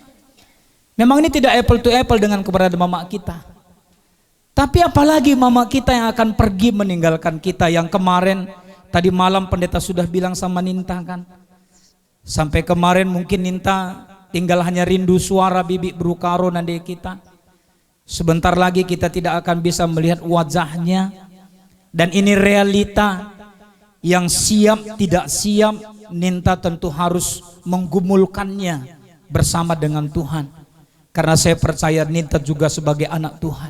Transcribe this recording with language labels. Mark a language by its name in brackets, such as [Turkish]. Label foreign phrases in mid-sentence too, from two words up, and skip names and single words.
[Indonesian] Memang ini tidak apple to apple dengan keberadaan mama kita. Tapi apalagi mama kita yang akan pergi meninggalkan kita, yang kemarin tadi malam pendeta sudah bilang sama Ninta kan. Sampai kemarin mungkin Ninta tinggal hanya rindu suara bibi berukaro nande kita. Sebentar lagi kita tidak akan bisa melihat wajahnya. Dan ini realita yang siap tidak siap Ninta tentu harus menggumulkannya bersama dengan Tuhan. Karena saya percaya Ninta juga sebagai anak Tuhan.